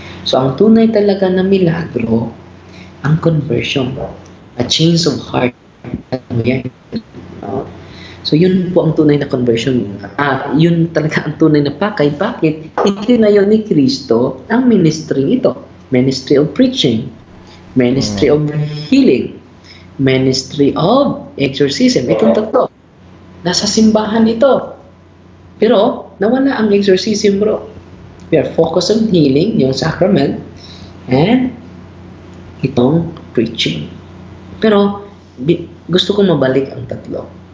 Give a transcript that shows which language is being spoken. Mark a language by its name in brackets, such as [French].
[Filipino] So, ang tunay talaga na milagro, ang conversion. [English] A change of heart. [Filipino] Yan, no? So, yun po ang tunay na conversion. Yun talaga ang tunay na pakay. Bakit? Itinayo ni Kristo ang ministry ito. [English] Ministry of preaching, ministry of healing, ministry of exorcism. [Filipino] Itong tatlo. Nasa simbahan ito. Pero, nawala ang exorcism bro. [English] We are focused on healing, [Filipino] yung sacrament, [English] and [Filipino] itong [English] preaching. [Filipino] Pero, gusto kong mabalik ang tatlo.